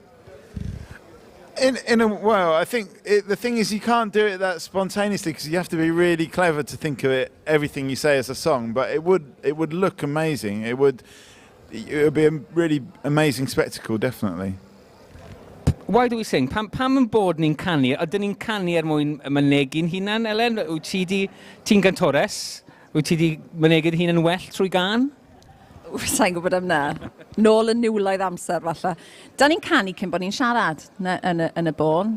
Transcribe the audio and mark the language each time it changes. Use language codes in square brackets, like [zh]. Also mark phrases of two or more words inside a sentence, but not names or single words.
[en] Well, I think the thing is you can't do it that spontaneously because you have to be really clever to think of everything you say as a song. But it would look amazing. It would be a really amazing spectacle, definitely. Why do we sing? [cy] Pam yn bod ni'n canu? Ydyn ni'n canu mwyn mynegu'n hunan, Ellen? Ti'n gantores? Wyt ti di mynegu'n hunan well trwy gan? Sa'n gwybod am na. Nôl y niwlaidd amser, falle. Da ni'n canu cyn bod ni'n siarad yn y bôn.